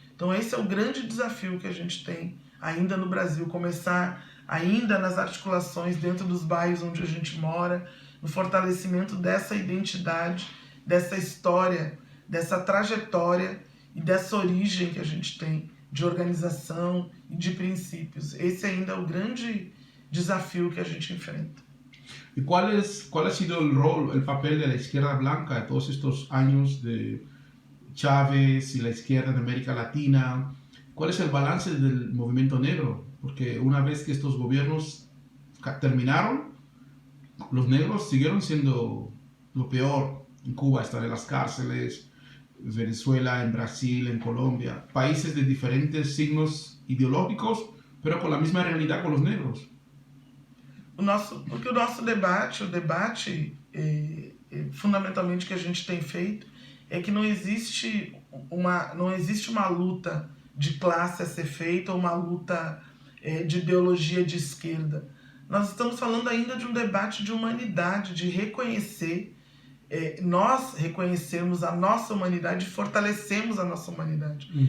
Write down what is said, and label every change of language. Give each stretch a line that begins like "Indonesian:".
Portuguese: Então esse é o grande desafio que a gente tem ainda no Brasil, começar ainda nas articulações dentro dos bairros onde a gente mora, no fortalecimento dessa identidade, dessa história, dessa trajetória e dessa origem que a gente tem de organização e de princípios. Esse ainda é o grande desafio que a gente enfrenta.
Spanish: ¿Y cuál ha sido el rol, el papel de la izquierda blanca de todos estos años de Chávez y la izquierda en América Latina? ¿Cuál es el balance del movimiento negro? Porque una vez que estos gobiernos terminaron, los negros siguieron siendo lo peor. En Cuba están en las cárceles, en Venezuela, en Brasil, en Colombia, países de diferentes signos ideológicos, pero con la misma realidad con los negros.
Portuguese: Porque o nosso debate, fundamentalmente que a gente tem feito, é que não existe uma luta de classe a ser feita, ou uma luta de ideologia de esquerda. Nós estamos falando ainda de um debate de humanidade, de reconhecer, nós reconhecermos a nossa humanidade e fortalecemos a nossa humanidade.